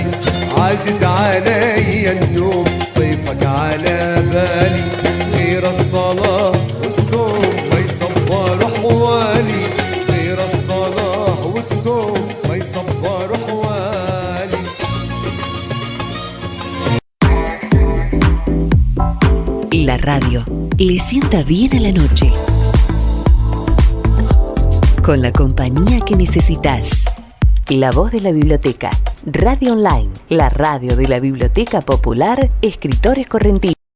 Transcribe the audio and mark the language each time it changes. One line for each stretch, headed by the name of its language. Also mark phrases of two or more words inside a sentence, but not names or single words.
Arabic: عزيز علي النوم طيفك على بالي غير الصلاة والصوم ما يصبر حوالي غير الصلاة والصوم ما يصبر حوالي.
Spanish: La radio le sienta bien a la noche, con la compañía que necesitas. La voz de la biblioteca, Radio Online, la radio de la Biblioteca Popular Escritores Correntinos.